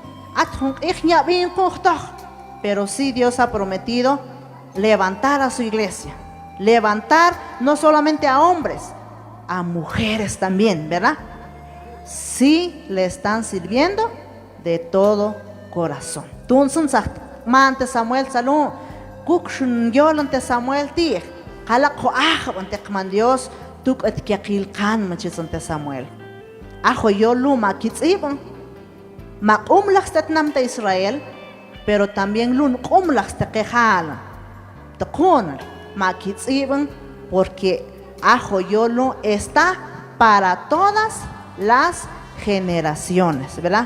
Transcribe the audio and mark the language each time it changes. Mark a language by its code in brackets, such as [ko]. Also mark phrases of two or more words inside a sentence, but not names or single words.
[es] Pero sí, Dios ha prometido levantar a su iglesia. Levantar no solamente a hombres, a mujeres también, ¿verdad? Sí le están sirviendo de todo corazón. [top] Tunsun mante Samuel salun kukshun yolante Samuel ti kala ko ante kman Dios tuk at kyakil kan machisante Samuel ajo yolu makitzibon makumlax tatnamta Israel, [es] pero también [top] lun kumlax tekehala takun makitzibon, [es] porque [top] ajo yolu [es] está para todas las generaciones, ¿verdad?